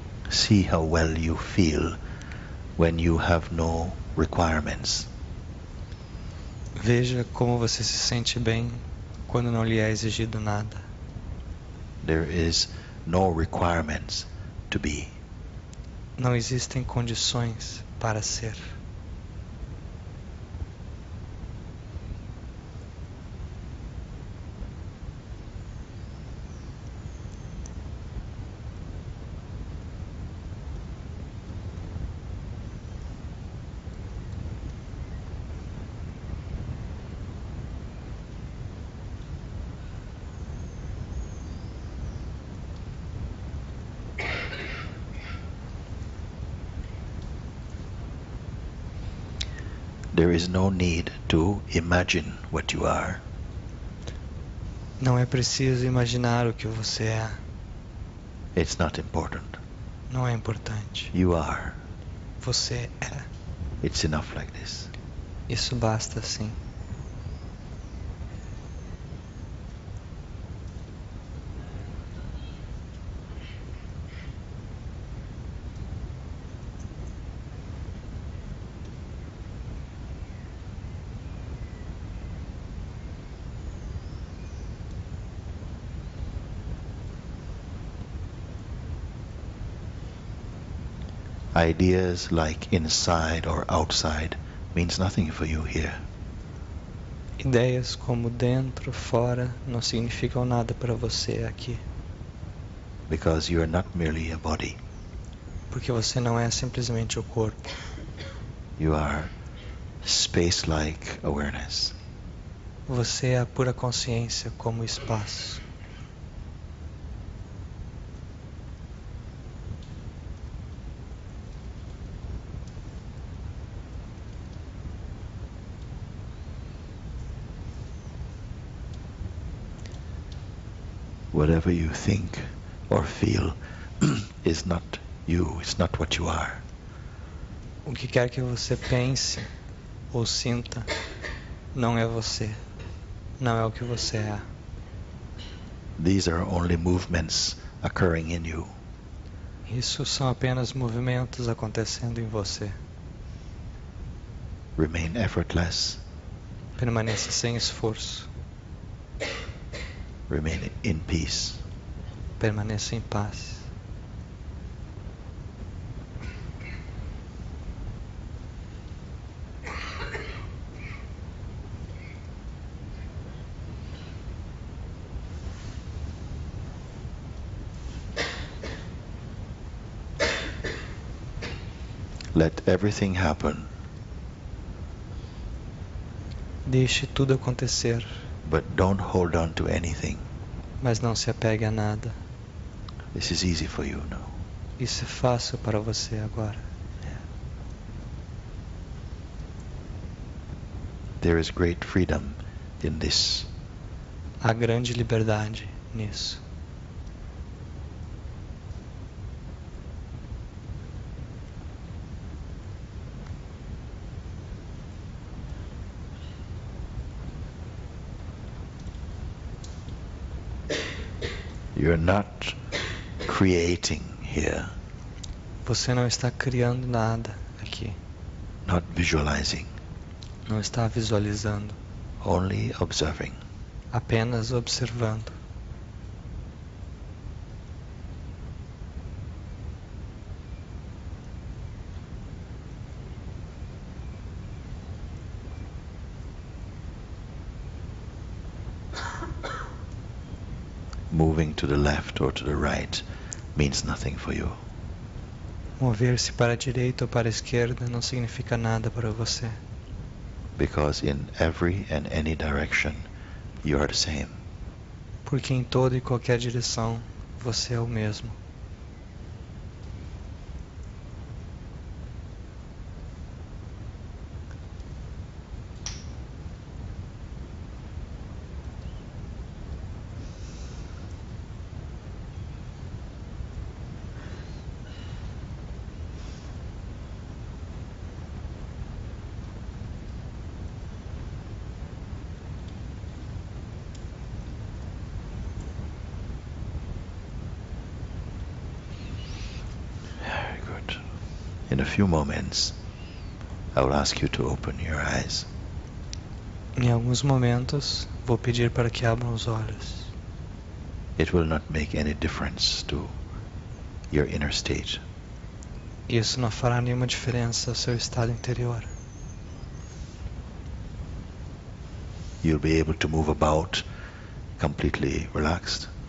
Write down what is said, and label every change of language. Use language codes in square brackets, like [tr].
[en] see how well you feel when you have no requirements. [pt] Veja como você se sente bem quando não lhe é exigido nada. [en] There is no requirements to be. [pt] Não existem condições para ser. [en] There is no need to imagine what you are. [pt] Não é preciso imaginar o que você é. [en] It's not important. [pt] Não é importante. [en] You are. [pt] Você é. [en] It's enough like this. [pt] Isso basta assim. [en] Ideas like inside or outside means nothing for you here. [pt] Ideias como dentro, fora, não significam nada para você aqui. [en] Because you are not merely a body. [pt] Porque você não é simplesmente o corpo. [en] You are space-like awareness. [pt] Você é a pura consciência como espaço. [en] Whatever you think or feel is not you, it's not what you are. [pt] O que quer que você pense ou sinta não é você. Não é o que você é. [en] These are only movements occurring in you. [pt] Isso são apenas movimentos acontecendo em você. [en] Remain effortless. [pt] Permaneça sem esforço. [en] Remain in peace. [pt] Permaneça em paz. [en] Let everything happen, [pt] Deixe tudo acontecer, [en] but don't hold on to anything. [pt] mas não se apegue a nada. [en] This is easy for you now. [pt] Isso é fácil para você agora. [en] There is great freedom in this. [pt] Há grande liberdade nisso. [en] You're not creating here, [pt] Você não está criando nada aqui. [en] not visualizing, [pt] Não está visualizando. [en] only observing. [pt] Apenas observando. [en] Moving to the left or to the right means nothing for you. [pt] Mover-se para a direita ou para a esquerda não significa nada para você. [en] Because in every and any direction, you are the same. [pt] Porque em toda e qualquer direção, você é o mesmo. [en] In a few moments, I will ask you to open your eyes. [pt] Em alguns momentos, vou pedir para que abram os olhos. [en] It will not make any difference to your inner state. [pt] Isso não fará nenhuma diferença ao seu estado interior. [en] You'll be able to move about completely relaxed,